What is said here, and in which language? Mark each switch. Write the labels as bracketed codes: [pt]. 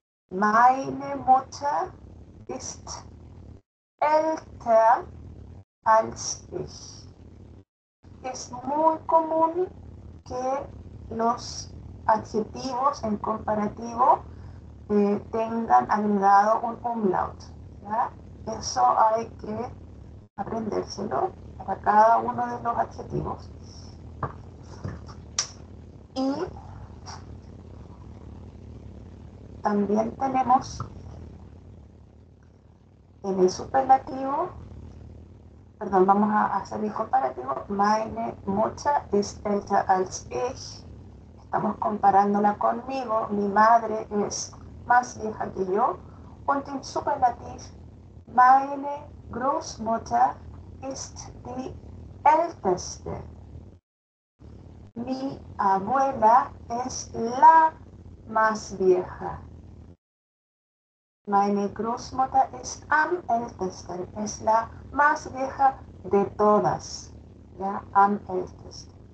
[de] Meine Mutter ist älter als ich. [es] Es muy común que los adjetivos en comparativo tengan agregado un umlaut, ¿ya? Eso hay que aprendérselo para cada uno de los adjetivos. Y también tenemos en el superlativo, perdón, vamos a hacer el comparativo. [de] Meine Mutter ist älter als ich. [es] Estamos comparándola conmigo. Mi madre es más vieja que yo. [de] Und im Superlativ, meine Großmutter ist die älteste. [es] Mi abuela es la más vieja. [de] Meine Großmutter ist am ältesten, [es] es la más vieja de todas, ¿ya? [de] Am ältesten.